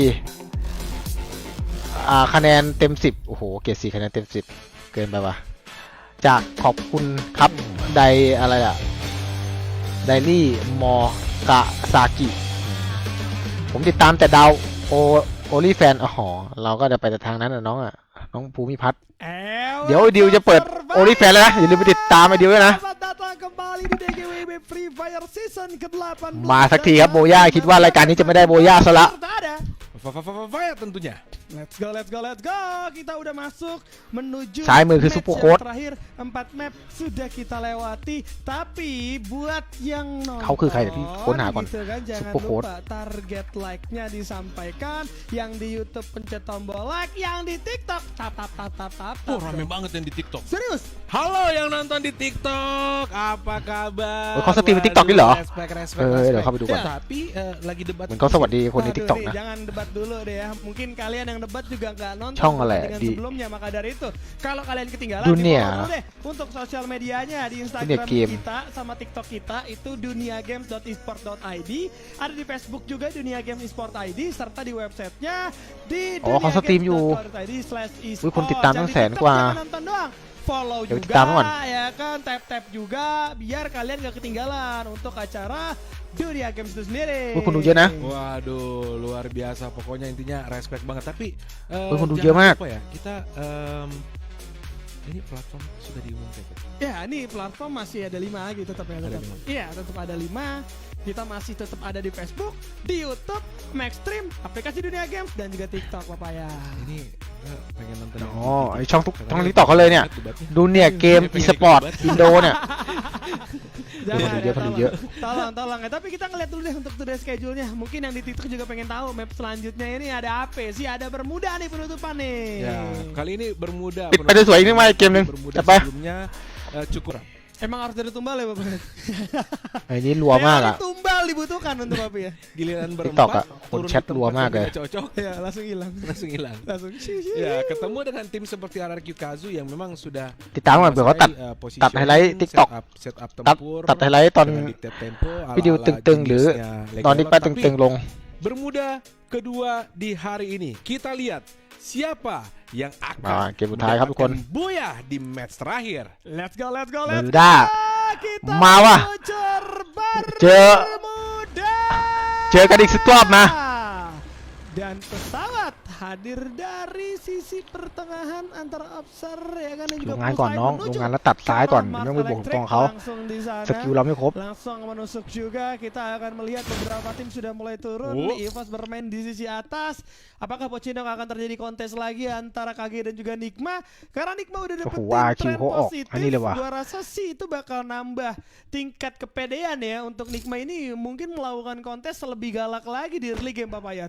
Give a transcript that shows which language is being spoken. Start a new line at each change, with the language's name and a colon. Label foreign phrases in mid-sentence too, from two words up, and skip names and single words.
Thai: 4 คะแนนเต็ม10โอ้โหเกรด4คะแนนเต็ม10เกินไปวะจากขอบคุณครับไดอะไรอะไดรี่มอกะซากิผมติดตามแต่ดาวโอลี่แฟนอ๋อเราก็จะไปแต่ทางนั้นนะน้องอะน้องภูมิพัฒน์ Ewa เดี๋ยวดิวจะเปิด Survivor โอลิแฟนแล้วนะอย่าลืมไปติดตามไอดิวด้วยนะ
Indonesian: Selamat datang kembali di DGWB Free Fire Season ke-18.
Thai: มาสักทีครับโบย่าคิดว่ารายการนี้จะไม่ได้โบย่าซะละ
Indonesian: Ada. Fire tentunya.
English: Let's go, let's go, let's go.
Indonesian: Kita udah masuk menuju
Thai: ซ้ายมือคือ
Indonesian: match Super yang Code terakhir. 4 map sudah kita lewati. Tapi buat yang nonton
Thai: เขาคือใครเดี๋ยวพี่ค้นหาก่อน
Indonesian: gitu kan, jangan Super Code lupa target like-nya disampaikan. Yang di YouTube pencet tombol like, yang di TikTok tap tap tap tap tap. Oh, rame banget yang di TikTok. Serius? Halo yang nonton di TikTok, apa kabar?
Thai: เขาสตรีมใน TikTok นี่เหรอ
Indonesian: Respect,
Thai: เดี๋ยวเข้าไปดูก่อน
Indonesian: Tapi lagi debat.
Thai: เหมือนเขาสวัสดีคนใน
Indonesian: Waduh, TikTok nih,
Thai: นะ
Indonesian: jangan debat dulu deh ya. Mungkin kalian yang debat juga nggak nonton Chong lah, pertandingan di- sebelumnya. Maka dari itu, kalau kalian ketinggalan, Dunia. di-follow dulu deh untuk sosial medianya di Instagram Dunia game. kita sama TikTok kita itu duniagames.esport.id. Ada di Facebook juga Dunia Games Esport ID serta di websitenya di
Thai: เขาสตรีมอยู่
Indonesian: duniagames.co.id/esport.
Thai: อุ๊ยคนติดตามตั้งแสนกว่า
Indonesian: Jangan nonton doang. Follow
Thai: เดี๋ยวติด
Indonesian: juga
Thai: ตามก่อน
Indonesian: ya kan, tap juga biar kalian gak ketinggalan untuk acara Dunia Games itu sendiri.
Thai: อุ๊ยคนดูเยอะนะ
Indonesian: Waduh, luar biasa. Pokoknya intinya respect banget. Tapi
Thai: คนดู
Indonesian: jangan
Thai: เยอะมาก
Indonesian: lupa ya, kita ini platform sudah diumumkan. Ya, ini platform masih ada 5 gitu tetap ya. Ada Tetap. Iya, tetap ada 5. Kita masih tetap ada di Facebook, di YouTube, Maxstream, aplikasi Dunia Games dan juga TikTok, Bapak ya. Ini pengen nonton.
Thai: อ๋อไอช่องTikTok เขาเลยเนี่ย ดูเนี่ยเกม e-sport อินโดเนี่ย
Indonesian: Jangan Penduduk ya, dia, penduduk dia. tolong ya. Tapi kita ngeliat dulu deh untuk
English: today schedule-
Indonesian: nya. Mungkin yang di TikTok juga pengen tahu map selanjutnya ini ada apa sih? Ada Bermuda nih penutupan nih. Ya, kali ini Bermuda.
Thai: ปิดไปได้สวยนี่มาอีกเกมหนึง
Indonesian: Bermuda
Thai: จัดไป
Indonesian: sebelumnya cukup. Emang harus ada tumbal ya, Bapak?
Thai: ไอ้นี่รัวมาก
Indonesian: Memang
Thai: อ่ะ
Indonesian: tumbal dibutuhkan untuk Bapak ya. Giliran TikTok, berempat, Kak. turun Chat ke tempat luar yang banget. tidak cocok, Ya, langsung hilang. langsung hilang. Langsung. Ya, ketemu dengan tim seperti RRQ Kazu yang memang sudah
Thai: ติดตามก่อนเผื่อเขาตัด ตัดไฮไลท์ TikTok
Indonesian: setup
Thai: ตัด
Indonesian: tempur
Thai: ตัดไฮไลท์ตอน
Indonesian: dengan
English: dictate tempo
Thai: วิดีโอ
Indonesian: ala-ala
Thai: ตึงๆ หรือ
Indonesian: jenisnya
Thai: ตอนที่
Indonesian: Legaron.
Thai: ป้า
Indonesian: Tapi
Thai: ตึงๆลง
Indonesian: Bermuda kedua di hari ini. Kita lihat siapa yang akan
Thai: เกมสุดท้ายครับทุกคน
Indonesian: mendapatkan buah di match terakhir.
English: Let's go.
Thai: มือด้า
Indonesian: Kita
Thai: มาว่ะ
Indonesian: meluncur
Thai: เจอ
Indonesian: Bermuda.
Thai: เจอกันอีกสักรอบมา
Indonesian: Dan pesawat hadir dari sisi pertengahan antara Upser ya kan dan
Thai: ดู
Indonesian: juga
Thai: งานก่อน
Indonesian: Pulsar
Thai: น้อง
Indonesian: menuju
Thai: ดูงานแล้วตัดซ้ายก่อน
Indonesian: ke
Thai: ไม่ต้องไปบวก
Indonesian: Elektrik.
Thai: ตรงเขา
Indonesian: Langsung di sana.
Thai: สกิลเราไม่ครบ
Indonesian: Langsung menusuk juga. Kita akan melihat beberapa tim sudah mulai turun. Oh. EVOS bermain di sisi atas. Apakah Pochinok akan terjadi kontes lagi antara KG dan juga Nikma? Karena Nikma udah dapetin Oh, wah, tren Q-ho oh. positif. Ini lah, wah. Gua rasa sih itu bakal nambah tingkat kepedean ya untuk Nikma ini mungkin melakukan kontes lebih galak lagi di
English: early game
Indonesian: Papayat.